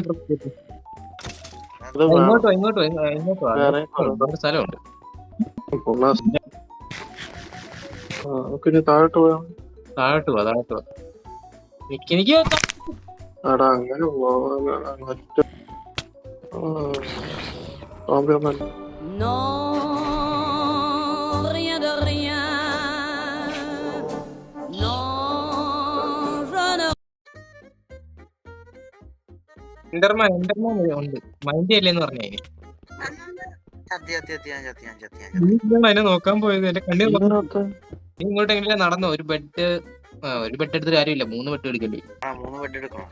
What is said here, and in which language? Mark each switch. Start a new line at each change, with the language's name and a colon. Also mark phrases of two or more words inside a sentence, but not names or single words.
Malayalam: അത് വേണം. ഇങ്ങോട്ടോ വേറെ ഒരു സ്ഥലമുണ്ട്. നമുക്കിനി താഴോട്ട് പോയാ. താഴോട്ട് പോവാ. എനിക്ക് എടാ അങ്ങനെ പോവാ.
French: Non, rien de rien. Non, je ne.
Malayalam: എൻഡർമാൻ ഉണ്ട്. മൈൻഡ് അല്ലേന്ന് പറഞ്ഞേ. അതിനെ നോക്കാൻ പോയത് എന്റെ കണ്ണിൽ നീ ഇങ്ങോട്ടെങ്കിലും നടന്നോ. ഒരു ബെഡ് എടുത്തിട്ട് കാര്യമില്ല. 3 ബെഡ് എടുക്കല്ലേ. 3 ബെഡ് എടുക്കണം.